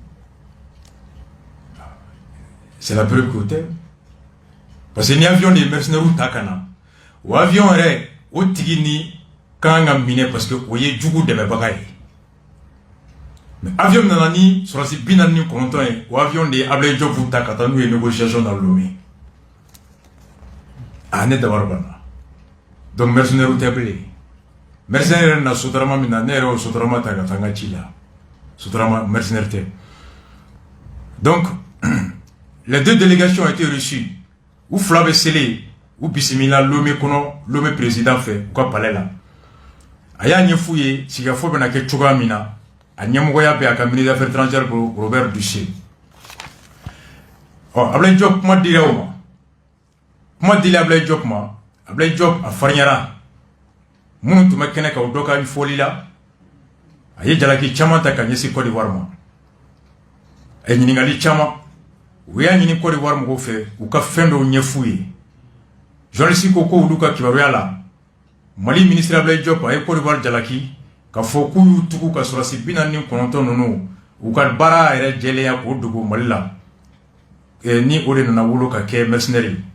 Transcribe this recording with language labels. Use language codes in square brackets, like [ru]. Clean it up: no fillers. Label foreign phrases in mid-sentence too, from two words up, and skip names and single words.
[fr] c'est la preuve que [bm] tɛ parce que ni avion de ye mercenaires ta ka na o avion yɛrɛ o tigi ni kan ka minɛ parce que o ye jugu dɛmɛbaga ye mais avion nana ni sɔrɔsi 49 ye o avion de ye Ablaye Diop ta ka taa n'u ye [fr] négociation dans [bm] Lomé ne dabari banna donc mercenaires tɛ bilen mercenaires yɛrɛ na sotarama min na ne yɛrɛ o sotarama ta ka taa n ka ci la sotarama mercenaires tɛ [fr] donc les deux délégations ont été reçues [bm] u fila bɛ sele u bisimila Lomé kɔnɔ Lomé président fɛ u ka palais la a y'a ɲɛf'u ye sigikafɔ bɛna kɛ cogoya min na a ɲɛmɔgɔya bɛ a ka [fr] ministre des affaires étrangères [bm] Robert Duché Ablaye Diop kuma dira o ma kuma dili Ablaye Diop ma Ablaye Diop a fariɲara minnu tun bɛ kɛnɛ kan o dɔ ka fɔli la a ye jalaki caman ta ka ɲɛsin Côte d'Ivoire ma a ye ɲininkali caman u y'a ɲini Côte d'Ivoire mɔgɔw fɛ u ka fɛn dɔw ɲɛf'u ye journaliste ko olu ka kibaruya la Mali ministre Ablaye Diop a ye Côte d'Ivoire jalaki ka fɔ k'u y'u tugu ka sɔrɔsi 49 ninnu u ka baara yɛrɛ jɛlenya k'o dogo Mali la ni o de nana wolo ka kɛ mercenaire